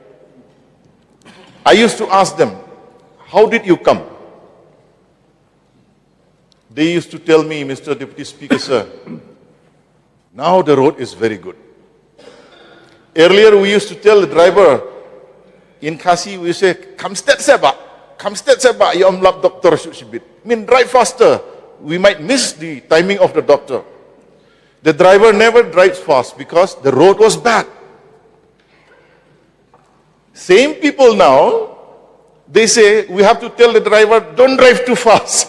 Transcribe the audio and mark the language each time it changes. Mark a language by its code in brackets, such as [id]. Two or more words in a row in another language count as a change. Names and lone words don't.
[en] I used to ask them, how did you come? They used to tell me, Mr. Deputy Speaker, sir, now the road is very good. Earlier we used to tell the driver, in Khasi we say, [kha] kamstet seba, ya omlap doctor shibit. [en] Mean drive faster, we might miss the timing of the doctor. The driver never drives fast because the road was bad. Same people now, they say, we have to tell the driver, don't drive too fast.